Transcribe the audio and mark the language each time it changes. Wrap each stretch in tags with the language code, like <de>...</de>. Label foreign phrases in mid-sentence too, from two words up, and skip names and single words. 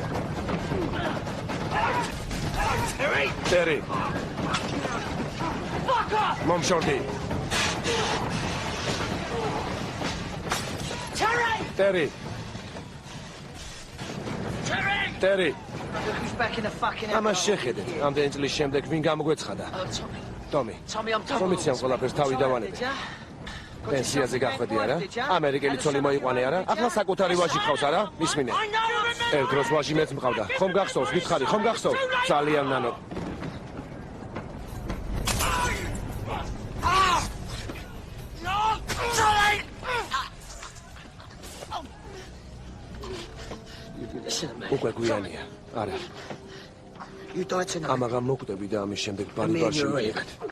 <ka>Terry. მომშორდი. Terry. Terry.</ka> <en>Who's back in the fucking</en> <ka>ამას შეხედეთ, ამდენი წლის შემდეგ ვინ გამოგვეცხადა?</ka> <en>Tommy. Tommy, I'm</en> <ka>რომ იციან ყველაფერს თავი დავანებე. პენსიაზე გახვედი არა? ამერიკელი ცოლი მოიყვანე არა? ახლა საკუთარი ვაჟი გყავს არა? მისმინე. ერთ დროს ვაჟი მეც მყავდა. ხომ გახსოვს? გითხარი, ხომ გახსოვს? ძალიან ნანო. უკვე გვიანია. არა.</ka> <en>You died tonight.</en> <ka>ამაღამ მოკვდები და ამის შემდეგ ბარიბარში მიიღეთ.</ka>